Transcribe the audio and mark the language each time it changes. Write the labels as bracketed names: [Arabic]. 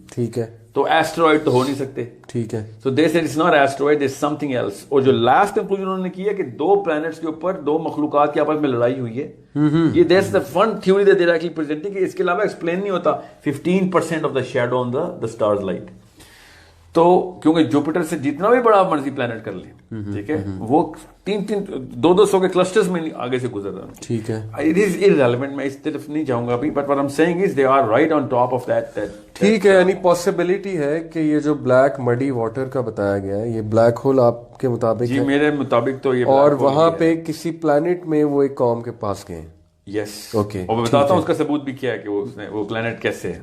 [Urdu] ٹھیک ہے. تو ایسٹرائڈ تو ہو نہیں سکتے. ٹھیک ہے. [English] So they said it's not asteroid, there's something else. [Urdu] اور جو لاسٹ کنکلوژن انہوں نے کیا کہ 2 پلانٹس کے اوپر 2 مخلوقات کی آپس میں لڑائی ہوئی ہے. [English] یہ that's the fun theory that they're actually presenting [Urdu] کہ اس کے علاوہ ایکسپلین نہیں ہوتا [English] 15% of the shadow on the star's light. [Urdu] تو کیونکہ جوپیٹر سے جتنا بھی بڑا مرضی پلانٹ کر لیں, ٹھیک ہے, وہ 200 کے کلسٹرز میں آگے سے گزر رہا ہے. ٹھیک ہے. [English] It is irrelevant, [Urdu] میں اس طرف نہیں جاؤں گا ابھی, [English] but what I'm saying is they are right on top of that. [Urdu] ٹھیک ہے. یعنی پاسبلٹی ہے کہ یہ جو بلیک مڈی واٹر کا بتایا گیا ہے یہ بلیک ہول آپ کے مطابق جی میرے مطابق تو یہ, اور وہاں پہ کسی پلانٹ میں وہ ایک قوم کے پاس گئے. [English] Yes. [Urdu] اوکے. اور میں بتاتا ہوں اس کا ثبوت بھی کیا ہے کہ وہ پلانٹ کیسے ہے.